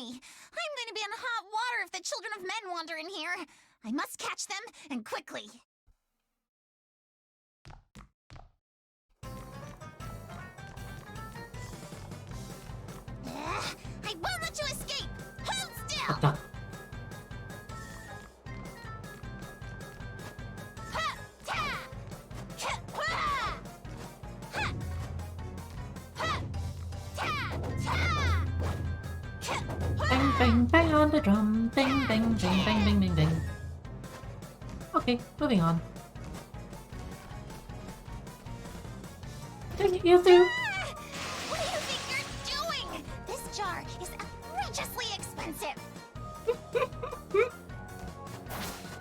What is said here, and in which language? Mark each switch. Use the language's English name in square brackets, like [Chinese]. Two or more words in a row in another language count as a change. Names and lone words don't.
[English] I'm going to be in hot water if the children of men wander in here. I must catch them, and quickly. I won't let you escape! Hold still! Pata. Ha! Ta! Ha! Ha! Ha! Ha! Ta! Ta! Bang, bang, bang on the drum. Bang, bang, bang, bang, bang, bang, bang. Okay, moving on. Dang it, you two. What do you think you're doing? This jar is outrageously expensive.